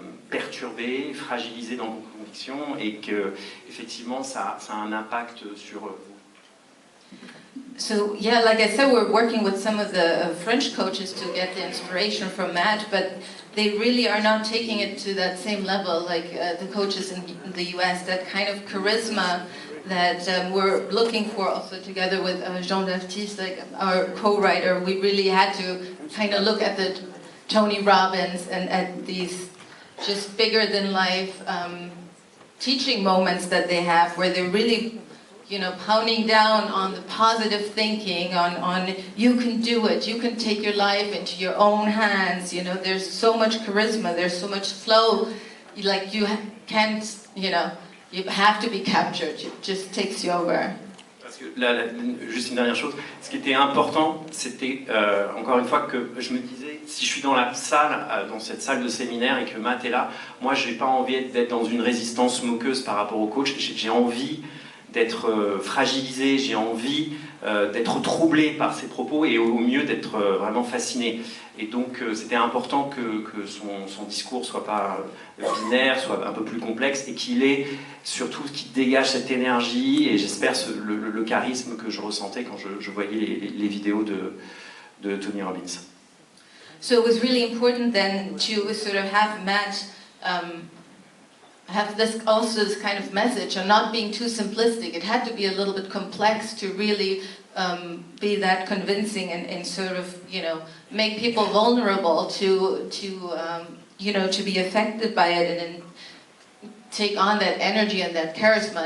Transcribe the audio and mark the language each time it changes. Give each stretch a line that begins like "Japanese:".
French: perturbé, fragilisé dans vos convictions, et que effectivement ça a un impact sur vous.
English: So yeah, like I said, we're working with some of the French coaches to get the inspiration from Matt, but they really are not taking it to that same level like the coaches in the US, that kind of charisma that we're looking for also together with Jean-Baptiste, like our co-writer. We really had to kind of look at the Tony Robbins and at these just bigger than life teaching moments that they have, where they're really, pounding down on the positive thinking, on you can do it, you can take your life into your own hands. There's so much charisma, there's so much flow. Like you can't, you have to be captured. It just takes you over.
French: Parce que là, juste une dernière chose, ce qui était important, c'était encore une fois que je me disais, si je suis dans la salle, dans cette salle de séminaire et que Matt est là, moi j'ai pas envie d'être dans une résistance moqueuse par rapport au coach. J'ai envie d'être fragilisé, j'ai envie d'être troublé par ses propos et au mieux d'être vraiment fasciné. Et donc c'était important que son discours soit pas binaire, soit un peu plus complexe, et qu'il ait surtout ce qui dégage cette énergie et j'espère le charisme que je ressentais quand je voyais les vidéos de Tony Robbins.
English: So it was really important then to sort of have Matt have this kind of message and not being too simplistic. It had to be a little bit complex to really be that convincing and sort of, make people vulnerable to be affected by it and take on that energy and that charisma.